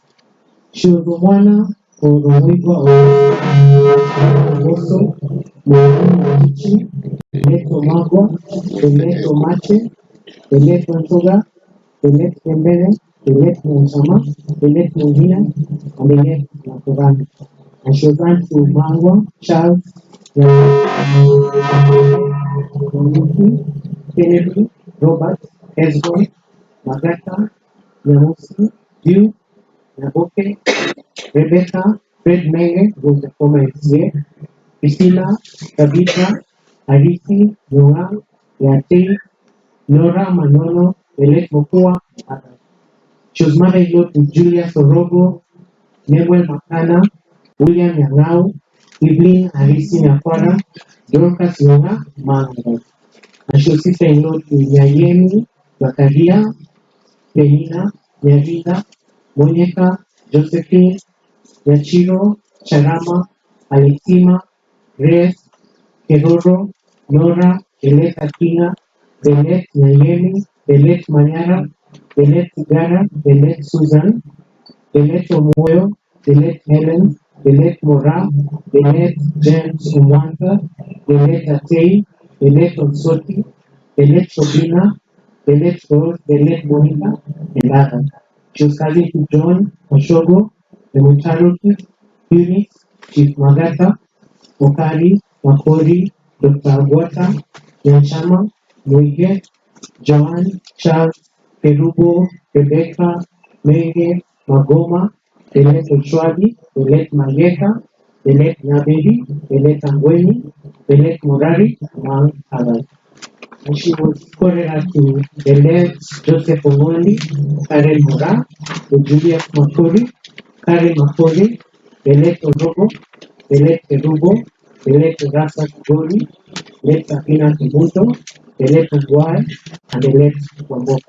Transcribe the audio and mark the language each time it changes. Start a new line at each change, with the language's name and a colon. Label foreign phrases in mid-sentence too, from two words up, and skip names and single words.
English: She was the one for the Wigwa of Oso, Mwalimu Kichi, the late Omagwa, the late Omache, the late Wantoga, the late Mbele, the late Monsama, the late Mungina, and the late Nakorani. And she was aunt to Mangwa, Charles, Monique, Kennedy, Robert, Esgon, Magata, Nyamusi, Dew, Naboke, Rebecca, Fred Menge, who was the former FCA, Priscilla, Tabitha, Arisi, Noah, Yate, Nora Manono, the late Mokua, and others. She was mother-in-law to Julia Sorogo, Nemuel Makana, William Yangau, Evelyn Arisi Nakwara, Dorcas Yonga, Manga. And she was sister-in-law to Nyayemi, Zakaria, Penina, Nyavida, Monica, Josephine, Yachiro, Charama, Alexima, Grace, Keroro, Nora, Eleta Kina, Belet Nyayemi, Belet Manyara, Belet Tigara, Belet Susan, Belet Omoyo, Belet Helen, Belet Mora, Belet James Umwanta, Belet Atei, Belet Onsoti, Belet Sobina, Belet Rose, Belet Monica, and others. She was cousin to John Oshogo, the Mutaruki, Eunice, Chief Magata, Okari, Makori, Dr. Agwata, Yanchama, Muige, Joan, Charles, Perubo, Rebecca, Menge, Magoma, Belet Oshwadi, Belet Mayeka, Belet Nabedi, Belet Angweni, Belet Morari, among others. And she was choreographed to the late Joseph Omondi, Karen Mora, the Julius Makori, Karen Makori, the late Ozogo, the late Kerubo, the late Rasa Kigori, late Sakina Kibuto, the late Ugwai, and the late Wamboka.